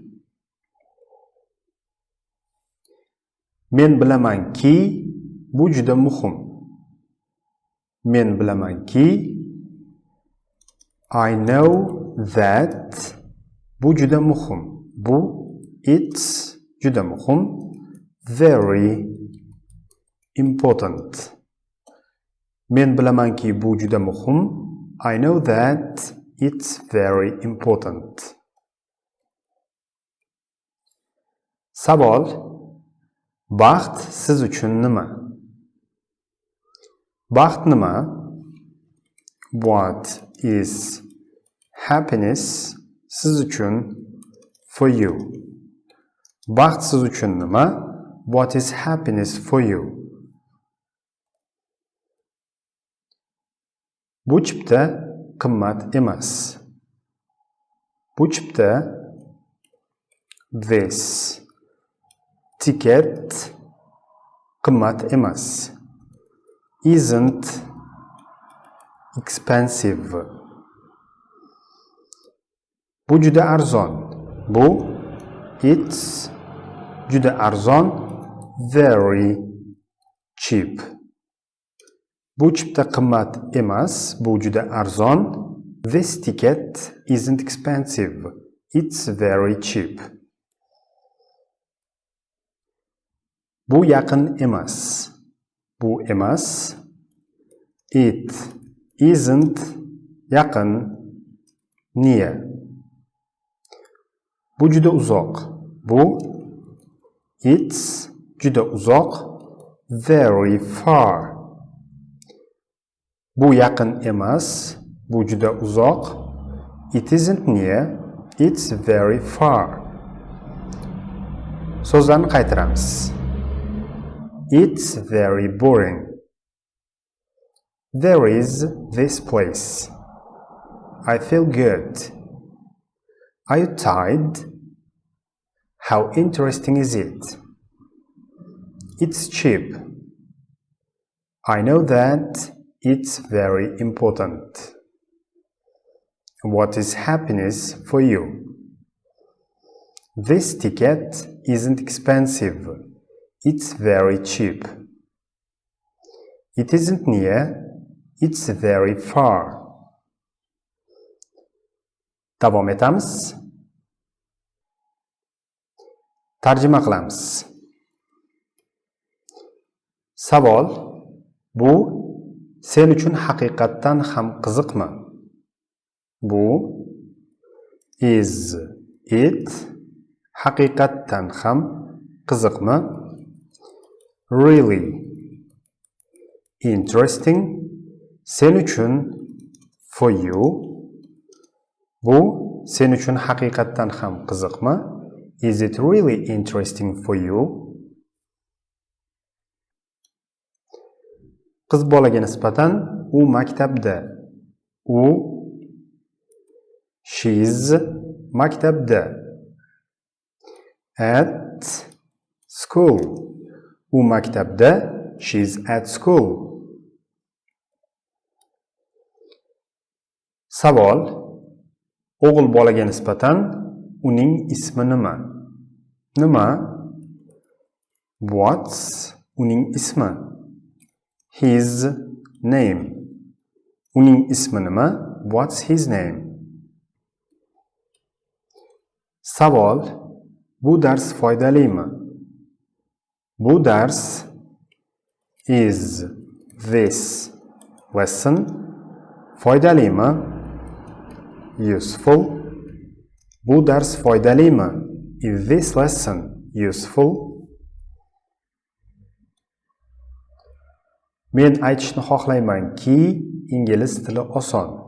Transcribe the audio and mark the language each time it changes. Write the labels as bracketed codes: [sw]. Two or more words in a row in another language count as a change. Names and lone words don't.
[uz] Men bilamanki, bu juda muhim. Men bilamanki, [en] I know that. [uz] Bu juda muhim. Bu it's juda muhim. [en] Very important. [uz] Men bilamanki, bu juda muhim. [en] I know that it's very important. [uz] Savol: baxt siz uchun nima? Baxt nima? [en] What is happiness [uz] siz uchun? [en] For you. [uz] Baxt siz uchun nima? [en] What is happiness for you? [uz] Bu chipta qimmat emas. Bu chipta [en] this ticket [uz] qimmat emas. [en] Isn't expensive. [uz] Bu juda arzon. Bu it's juda arzon. [en] Very cheap. [uz] Bu chipta qimmat emas. Bu juda arzon. [en] This ticket isn't expensive. It's very cheap. [uz] Bu yaqin emas. Bu emas. [en] It isn't yaqin. [uz] Near. Bu juda uzoq. Bu it's juda uzoq. [en] Very far. [uz] Bu yaqin emas. Bu juda uzoq. [en] It isn't near. It's very far. [uz] So'zlarni qaytaramiz. [en] It's very boring. There is this place. I feel good. Are you tired? How interesting is it? It's cheap. I know that it's very important. What is happiness for you? This ticket isn't expensive. It's very cheap. It isn't near. It's very far. [uz] Davom etamiz. Tarjima qilamiz. Savol: bu sen uchun haqiqatdan ham qiziqmi? Bu [en] is it [uz] haqiqatdan ham qiziqmi? [en] Really interesting [uz] sen uchun. [en] For you [uz] bu sen uchun haqiqatdan ham qiziqmi? [en] Is it really interesting for you? [uz] Qiz bolaga nisbatan u maktabda. U she's maktabda. [en] At school. [uz] U maktabda. [en] She's at school. [uz] Savol: o'g'il bolaga nisbatan uning ismi nima? Nima? What's uning ismi? [en] His name. [uz] Uning ismi nima? [en] What's his name? [uz] Savol: bu dars foydalimi? Bu dars [en] is this lesson [uz] foydalimi? [en] Useful. [uz] Bu dars foydalimi? [en] Is this lesson useful? [uz] Men aytishni xohlaymanki, ingliz tili oson.